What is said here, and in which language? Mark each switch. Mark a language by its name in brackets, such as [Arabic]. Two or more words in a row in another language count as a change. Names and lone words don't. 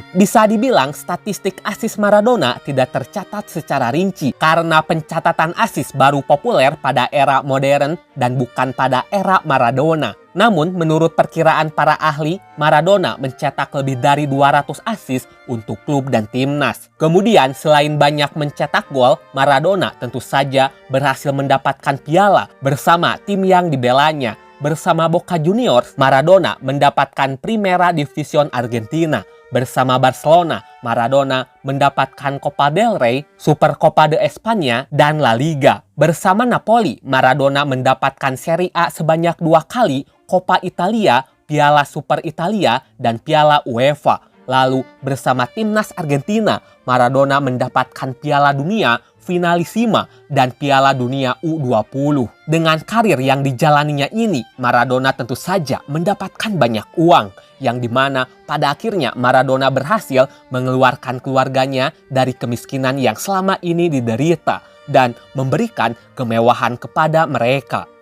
[Indonesian] Bisa dibilang statistik asis Maradona tidak tercatat secara rinci karena pencatatan asis baru populer pada era modern dan bukan pada era Maradona. Namun, menurut perkiraan para ahli, Maradona mencetak lebih dari 200 asis untuk klub dan timnas. Kemudian, selain banyak mencetak gol, Maradona tentu saja berhasil mendapatkan piala bersama tim yang dibelanya. Bersama Boca Juniors, Maradona mendapatkan Primera División Argentina. Bersama Barcelona, Maradona mendapatkan Copa del Rey, Supercopa de España, dan La Liga. Bersama Napoli, Maradona mendapatkan Serie A sebanyak 2 kali, Coppa Italia, Piala Super Italia, dan Piala UEFA. Lalu bersama timnas Argentina, Maradona mendapatkan Piala Dunia, Finalissima, dan Piala Dunia U20. Dengan karir yang dijalaninya ini, Maradona tentu saja mendapatkan banyak uang, yang dimana pada akhirnya Maradona berhasil mengeluarkan keluarganya dari kemiskinan yang selama ini diderita dan memberikan kemewahan kepada mereka.